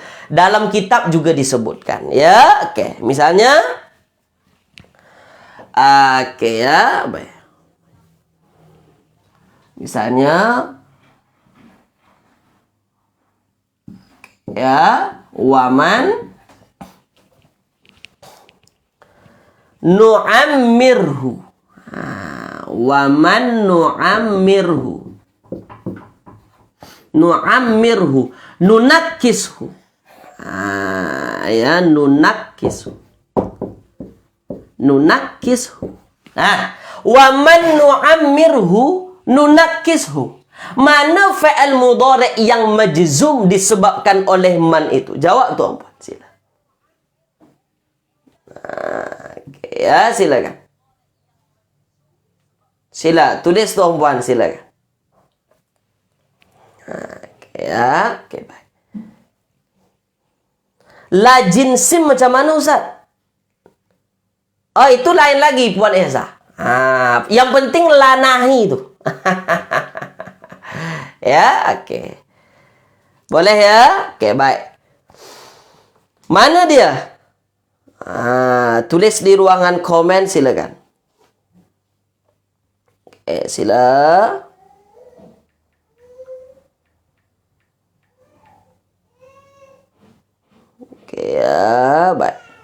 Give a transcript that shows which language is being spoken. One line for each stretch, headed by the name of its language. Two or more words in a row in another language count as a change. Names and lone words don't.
Malay: Dalam kitab juga disebutkan. Ya, okey. Misalnya, okey ya. Baik. Misalnya, ya,
Arabic: ومن نعمره. ومن نعمره. نعمره ننكسه. Ya, ننكسه ننكسه.
Malay: Nah,
Arabic: ومن نعمره ننكسه.
Malay: Mana
Arabic: فعل مضارع'
Malay: yang majzum disebabkan oleh man itu? Jawab tuan puan, sila. Okay, ya, silakan. Sila, tulis tuan puan, silakan. Okay, ya, okay, baik.
Arabic: لا جنسٍ
Malay: macam mana Ustaz? Oh, itu lain lagi Puan Esa. Yang penting lanahi itu. Ya, oke. Boleh ya? Oke, baik. Mana dia? Tulis di ruangan komen, silakan. Oke, sila. Oke, ya, baik.